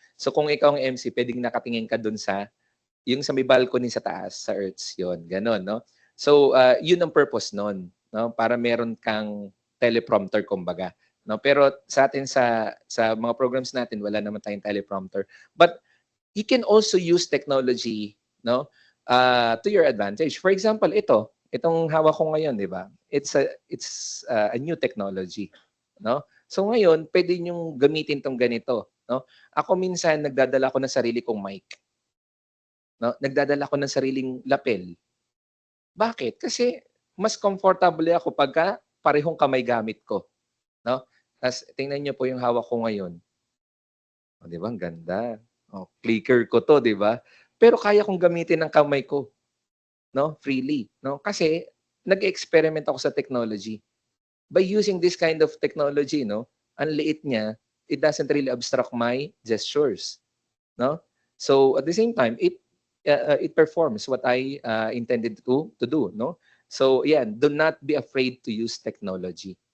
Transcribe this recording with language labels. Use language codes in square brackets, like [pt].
[tl] So kung ikaw ang MC, pwedeng nakatingin ka doon yung sa may balcony sa taas, sa EARTS, yun. Ganon, no? So, yun ang purpose nun, no? Para meron kang teleprompter, kumbaga. No? Pero sa atin, sa mga programs natin, wala naman tayong teleprompter. [en] But you can also use technology, no, to your advantage. For example, [tl] itong hawak ko ngayon, di ba? [en] It's a new technology, [tl] no? So ngayon, pwede niyo gamitin tong ganito, no? Ako minsan nagdadala ko ng sarili kong mic. No? Nagdadala ko ng sariling lapel. Bakit? Kasi mas comfortable ako pagka parehong kamay gamit ko, no? Tapos tingnan niyo po yung hawak ko ngayon. Di ba? Ang ganda. Clicker ko to, di ba? Pero kaya kong gamitin ng kamay ko, no? Freely, no? Kasi nag-experiment ako sa technology. [en] By using this kind of technology, no? [tl] Ang liit niya, [en] it doesn't really obstruct my gestures, no? So at the same time, it performs what I intended to do, no? [tl] So yan, [en] do not be afraid to use technology.